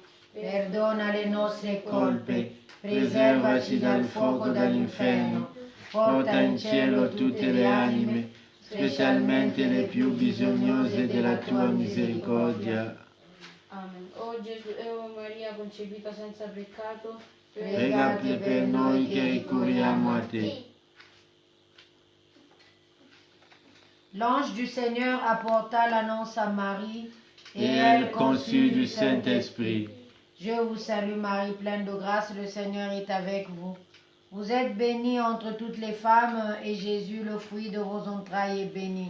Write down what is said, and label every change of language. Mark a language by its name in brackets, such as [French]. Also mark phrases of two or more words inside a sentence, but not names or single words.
[Italian] Perdona le nostre colpe, preservaci dal fuoco dell'inferno, porta in cielo tutte le anime, specialmente le più bisognose della tua misericordia. Amen. O Gesù e o Maria concepita senza peccato, Pregate per noi che ricorriamo a te. [French] L'ange du Seigneur apporta l'annonce à Marie, Et elle conçut du Saint-Esprit. Je vous salue Marie, pleine de grâce, le Seigneur est avec vous. Vous êtes bénie entre toutes les femmes, et Jésus, le fruit de vos entrailles, est béni.